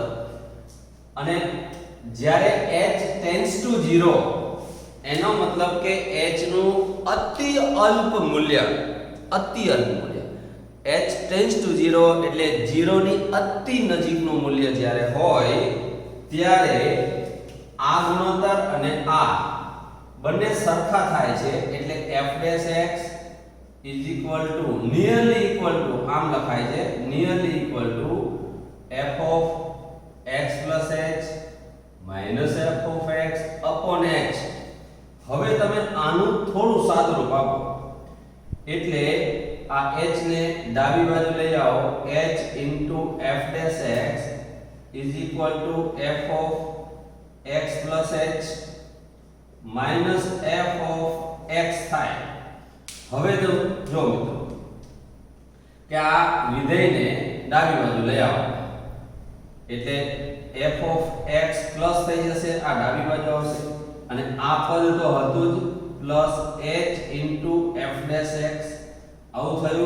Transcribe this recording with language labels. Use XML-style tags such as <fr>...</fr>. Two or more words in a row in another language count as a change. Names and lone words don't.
<gu>અને જ્યારે</gu> <en>h tends to 0</en> <gu>એનો મતલબ કે h નું અતિ અલ્પ મૂલ્ય</gu> <en>h tends to 0</en> <gu>એટલે 0 ની અતિ નજીકનું મૂલ્ય જ્યારે હોય ત્યારે આ ગુણોત્તર અને આ બંને સરખા થાય છે. એટલે f'</gu> <en>nearly equal to</en> <gu>આમ લખાય છે,</gu> <en>nearly equal to f of x plus h minus f of x upon h.</en> <gu>હવે તમે આનું થોડું સાદુરૂપ આપો એટલે આ h ને ડાબી બાજુ લઈ આવો,</gu> <en>h into f dash x is equal to f of x plus h minus f of x થાય.</en> <gu>હવે જો મિત્રો કે આ વિધેયને ડાબી બાજુ લઈ આવો એટલે</gu> <en>f of x</en> <gu>પ્લસ થઈ જશે, આ ડાબી બાજુ આવશે, અને આ પદ તો હતું જ પ્લસ</gu> <en>h into f dash x</en> <gu>આવું થયું.</gu>